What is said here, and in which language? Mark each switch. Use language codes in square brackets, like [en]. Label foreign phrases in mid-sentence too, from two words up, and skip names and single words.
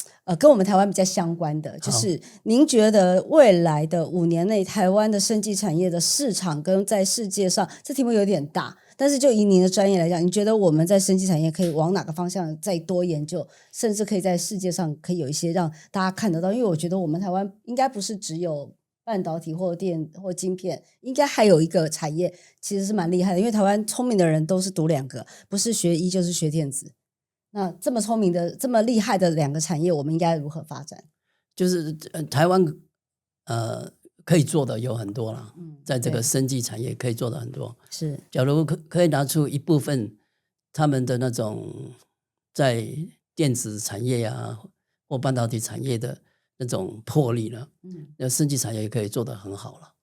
[zh] 跟我們台灣比較相關的，就是您覺得未來的5年內，台灣的生技產業的市場跟在世界上，這題目有點大，但是就以您的專業來講，你覺得我們在生技產業可以往哪個方向再多研究，甚至可以在世界上可以有一些讓大家看得到？因為我覺得我們台灣應該不是只有半導體或電或晶片，應該還有一個產業其實是蠻厲害的，因為台灣聰明的人都是讀2個，不是學醫就是學電子。那這麼聰明的、這麼厲害的2個產業，我們應該如何發展？就是台灣可以做的有很多了，在這個生技產業可以做的很多。是，假如可以拿出一部分他們的那種在電子產業呀或半導體產業的那種魄力呢，那生技產業也可以做得很好了。